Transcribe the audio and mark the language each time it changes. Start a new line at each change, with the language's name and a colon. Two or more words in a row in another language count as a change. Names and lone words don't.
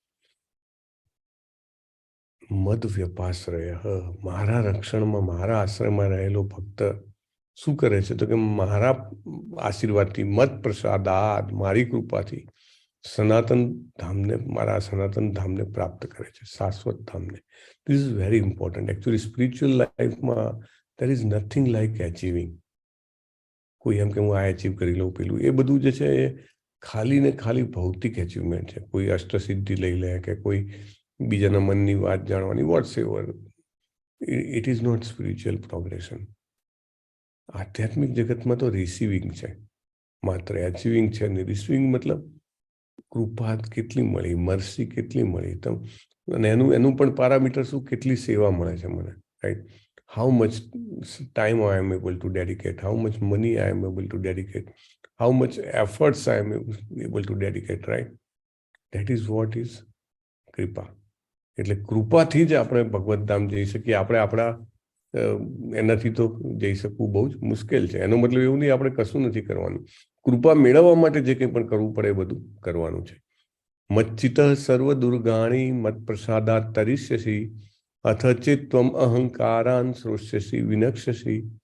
Gujarati: મદવ્યપાશ્રયઃ, મારા રક્ષણમાં, મારા આશ્રયમાં રહેલો ભક્ત શું કરે છે? તો કે મારા આશીર્વાદથી,
Sanskrit: मत् प्रसादात्,
Gujarati: મારી કૃપાથી સનાતન ધામને, મારા સનાતન ધામને પ્રાપ્ત કરે છે, શાશ્વત ધામને.
English: This is very important. Actually spiritual lifeમાં there is nothing like achieving.
Gujarati: કોઈ એમ કે હું આ અચીવ કરી લઉં, પેલું, એ બધું જે છે એ ખાલી ને ખાલી ભૌતિક અચીવમેન્ટ છે. કોઈ અષ્ટસિદ્ધિ લઈ લે કે કોઈ બીજાના મનની વાત જાણવાની,
English: whats ever. It is not spiritual progression.
Gujarati: આધ્યાત્મિક જગતમાં તો રિસીવિંગ છે, માત્ર એચિવિંગ છે ને. રિસીવિંગ મતલબ કૃપા કેટલી મળી, મર્સી કેટલી મળી, અને એનું પણ પેરામીટર શું? કેટલી સેવા મળે છે મને, રાઈટ?
English: How much time I am able to dedicate, how much money I am able to dedicate, how much efforts I am able to dedicate, right? That is what is કૃપા.
Gujarati: એટલે કૃપાથી જ આપણે ભગવત ધામ જઈ શકીએ. આપણે આપણા એનાથી તો જઈ શકવું બહુ જ મુશ્કેલ છે. એનો મતલબ એવું નહીં આપણે કશું નથી કરવાનું. કૃપા મેળવવા માટે જે કંઈ પણ કરવું પડે એ બધું કરવાનું છે.
Sanskrit: मच्चित सर्व दुर्गाणि मत् प्रसादात् तरिष्यसि अथ चेत्त्वम् अहंकारान् श्रोष्यसि विनङ्क्ष्यसि.